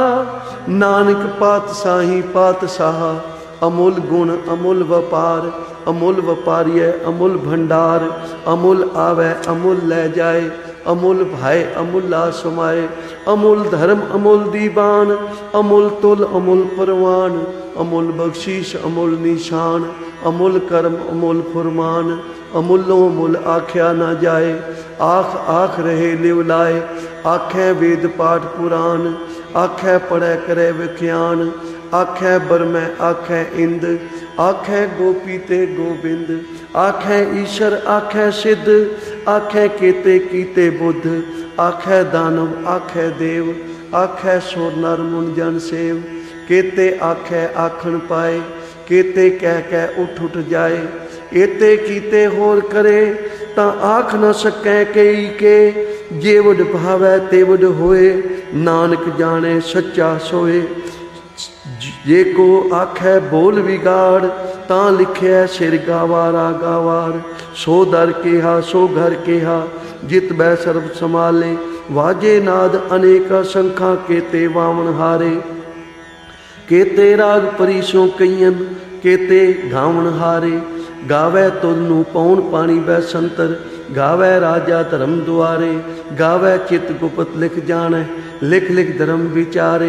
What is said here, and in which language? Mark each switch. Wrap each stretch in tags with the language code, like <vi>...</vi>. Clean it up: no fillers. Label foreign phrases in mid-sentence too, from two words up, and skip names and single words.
<pa>ਨਾਨਕ ਪਾਤਸ਼ਾਹੀ ਪਾਤਸ਼ਾਹ, ਅਮੁਲ ਗੁਣ ਅਮੁਲ ਵਾਪਾਰ, ਅਮੁਲ ਵਾਪਾਰੀਏ ਅਮੁਲ ਭੰਡਾਰ, ਅਮੁਲ ਆਵੈ ਅਮੁਲ ਲੈ ਜਾਏ, ਅਮੁਲ ਭਾਈ ਅਮੁਲਾ ਸਮਾਏ, ਅਮੁਲ ਧਰਮ ਅਮੁਲ ਦੀਵਾਨ, ਅਮੁਲ ਤੁਲ ਅਮੁਲ ਪਰਵਾਨ, ਅਮੁਲ ਬਖਸ਼ੀਸ਼ ਅਮੁਲ ਨਿਸ਼ਾਨ, ਅਮੁਲ ਕਰਮ ਅਮੁਲ ਫੁਰਮਾਨ, ਅਮੁਲੋਂ ਮੁਲ ਆਖਿਆ ਨਾ ਜਾਏ। ਆਖ ਆਖ ਰਹੇ ਲਿਵ ਲਾਏ, ਆਖੇਂ ਵੇਦ ਪਾਠ ਪੁਰਾਣ, ਆਖੇਂ ਪੜ੍ਹੈ ਕਰੇ ਵਖਿਆਣ, ਆਖੇਂ ਬਰਮੈ ਆਖੇਂ ਇੰਦ, ਆਖੇਂ ਗੋਪੀ ਤੇ ਗੋਬਿੰਦ, ਆਖੇਂ ਈਸ਼ਰ ਆਖੇਂ ਸਿੱਧ, ਆਖੇਂ ਕੇਤੇ ਕੀਤੇ ਬੁੱਧ, ਆਖੇਂ ਦਾਨਵ ਆਖੇਂ ਦੇਵ, ਆਖੇਂ ਸੁਰ ਨਰ ਮੁਨ ਜਨ ਸੇਵ। ਕੇਤੇ ਆਖੇਂ ਆਖਣ ਪਾਏ, ਕੇਤੇ ਕਹਿ ਕਹਿ ਉਠ ਜਾਏ। ਏਤੇ ਕੀਤੇ ਹੋਰ ਕਰੇ, ਤਾਂ ਆਖ ਨ ਸਕੈ ਕਈ ਕੇ। ਜੇਵਡ ਭਾਵੈ ਤੇਵਡ ਹੋਏ, ਨਾਨਕ ਜਾਣੇ ਸੱਚਾ ਸੋਏ। ਜੇ ਕੋ ਆਖੈ ਬੋਲ ਵਿਗਾੜ, ਤਾਂ ਲਿਖਿਆ ਸਿਰ ਗਾਵਾਰਾ ਗਾਵਾਰ। ਸੋ ਦਰ ਕੇਹਾ ਸੋ ਘਰ ਕੇਹਾ, ਜਿਤ ਬੈ ਸਰਬ ਸੰਭਾਲੇ। ਵਾਜੇ ਨਾਦ ਅਨੇਕ ਸੰਖਾ, ਕੇਤੇ ਵਾਮਨ ਹਾਰੇ। ਕੇਤੇ ਰਾਗ ਪਰੀਸੋਂ ਕਈਅਨ, ਕੇਤੇ ਗਾਵਣ ਹਾਰੇ। ਗਾਵੈ ਤੁਧਨੋ ਪੌਣ ਪਾਣੀ ਬੈ ਸੰਤਰ, ਗਾਵੈ ਰਾਜਾ ਧਰਮ ਦੁਆਰੇ। ਗਾਵੈ ਚਿਤ ਗੁਪਤ ਲਿਖ ਜਾਣੈ, ਲਿਖ ਲਿਖ ਧਰਮ ਵੀਚਾਰੇ।</pa>